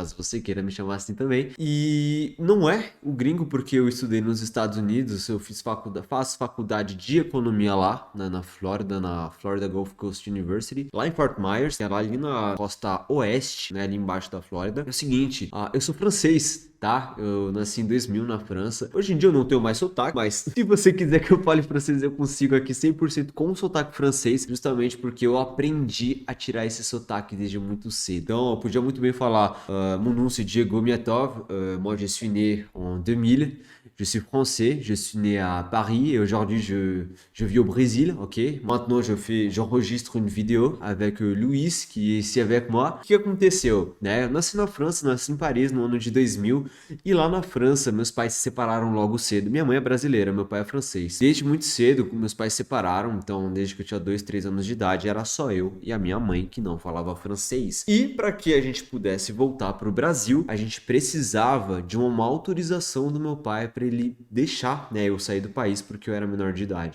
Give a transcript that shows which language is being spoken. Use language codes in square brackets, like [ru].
[pt] Caso você queira me chamar assim também. E não é o gringo porque eu estudei nos Estados Unidos, eu faço faculdade de economia lá, né, na Florida Gulf Coast University, lá em Fort Myers, que é lá ali na costa oeste, né, ali embaixo da Flórida. É o seguinte, eu sou francês, tá? Eu nasci em 2000 na França. Hoje em dia eu não tenho mais sotaque, mas se você quiser que eu fale francês, eu consigo aqui 100% com sotaque francês, justamente porque eu aprendi a tirar esse sotaque desde muito cedo. Então, eu podia muito bem falar, [fr] mon nom c'est Diego Miatov, moi je suis né en 2000, je suis français, je suis né à Paris et aujourd'hui je vis au Brésil, ok? Maintenant j'enregistre une vidéo avec Luiz, qui est ici avec moi. [pt] O que aconteceu, né? Eu nasci na França, nasci em Paris no ano de 2000 e lá na França meus pais se separaram logo cedo. Minha mãe é brasileira, meu pai é francês. Desde muito cedo meus pais se separaram, então desde que eu tinha 2, 3 anos de idade era só eu e a minha mãe que não falava francês. E para que a gente pudesse voltar para o Brasil, a gente precisava de uma autorização do meu pai para ele deixar, né, eu sair do país porque eu era menor de idade.